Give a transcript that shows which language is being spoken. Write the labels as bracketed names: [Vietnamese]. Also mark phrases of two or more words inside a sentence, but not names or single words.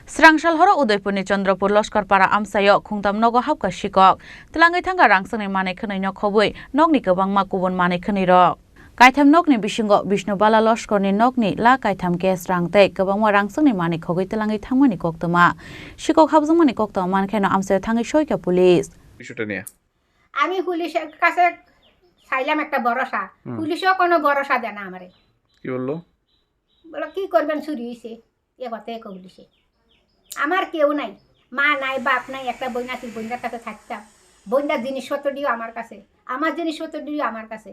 [Kok Borok] Srangsal Horo Udaipur ni Chandrapur Laskar para Amchaio Khongtham Nogo Habkha Sikok Tlangai thanga rangsangni manai khwnai no khobui nokni kwbangma kubun manai khwnai rok Kaitham nokni bisingo Bishnubala Laskar ni nokni la kaitham gas rang tei kwbangma rangsangni manai khogui tlangai thangmani koktoma Sikok habjungmani koktoma mankheno Amchaio thangai soika police [Bangla] বিষয়টা নিয়ে আমি পুলিশের কাছে চাইলাম একটা ভরসা পুলিশও কোনো ভরসা দেয় না আমারে কি বললো বলো কি করবেন চুরি হয়েছে এ কথা এক পুলিশে আমার কেউ নাই মা নাই বাপ নাই একটা বই নাতি বইনার কাছে থাকতাম বইনার জিনিসপত্র দিও আমার কাছে আমার জিনিসপত্র দিও আমার কাছে